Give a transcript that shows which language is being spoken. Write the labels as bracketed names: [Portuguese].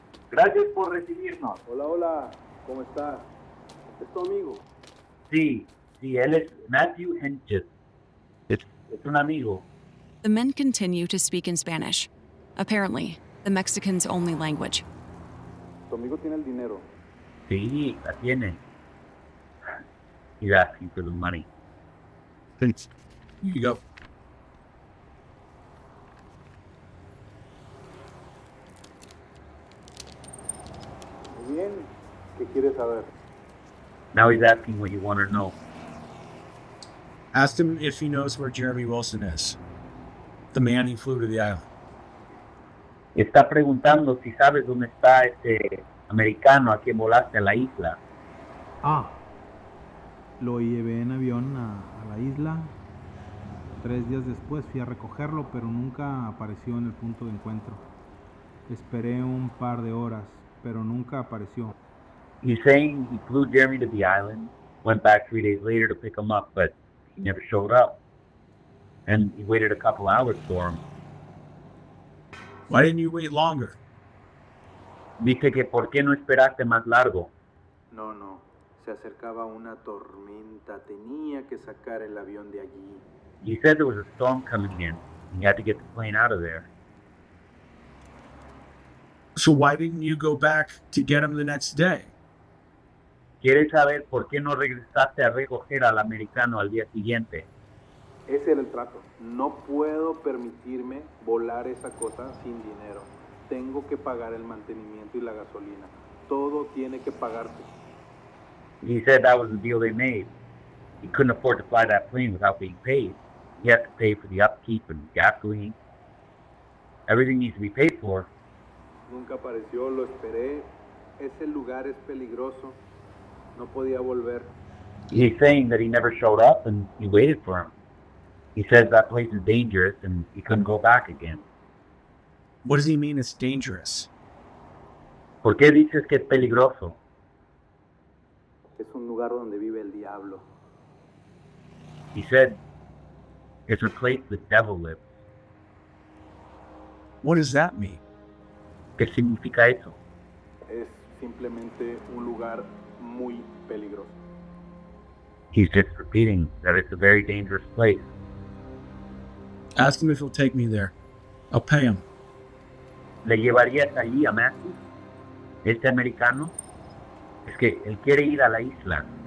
[Spanish] Gracias por recibirnos. Hola, hola, ¿cómo estás? ¿Es tu amigo? Sí, él es Matthew Henches. Es un amigo. [English] The men continue to speak in Spanish, apparently the Mexican's only language. [Spanish] Tu amigo tiene el dinero. Sí, la tiene. [English] He's asking for the money. Thanks. Here you go. [Spanish] Muy bien, ¿qué quieres saber? [English] Now he's asking what you want to know. Asked him if he knows where Jeremy Wilson is, the man he flew to the island. [Spanish] Está preguntando si sabes dónde está ese americano a quien volaste a la isla. Ah, lo llevé en avión a la isla. 3 días después fui a recogerlo, pero nunca apareció en el punto de encuentro. Esperé un par de horas, pero nunca apareció. [English] He's saying he flew Jeremy to the island, went back 3 days later to pick him up, but he never showed up. And he waited a couple hours for him. Why didn't you wait longer? [Spanish] Dice que ¿por qué no esperaste más largo? No, se acercaba una tormenta, tenía que sacar el avión de allí. [English] He said there was a storm coming in. He had to get the plane out of there. So why didn't you go back to get him the next day? [Spanish] ¿Quieres saber por qué no regresaste a recoger al americano al día siguiente? Ese era el trato. No puedo permitirme volar esa cosa sin dinero. Tengo que pagar el mantenimiento y la gasolina. Todo tiene que pagarse. [English] He said that was the deal they made. He couldn't afford to fly that plane without being paid. He has to pay for the upkeep and gasoline. Everything needs to be paid for. [Spanish] Nunca apareció, lo esperé. Ese lugar es peligroso. No podía volver. [English] He's saying that he never showed up and he waited for him. He says that place is dangerous and he couldn't go back again. What does he mean it's dangerous? [Spanish] ¿Por qué dices que es peligroso? Es un lugar donde vive el diablo. [English] He said it's a place the devil lives. What does that mean? [Spanish] ¿Qué significa eso? Es simplemente un lugar muy peligroso. [English] He's just repeating that it's a very dangerous place. Ask him if he'll take me there. I'll pay him. [Spanish] ¿Le llevarías allí a Matthew? ¿Este americano? Es que él quiere ir a la isla.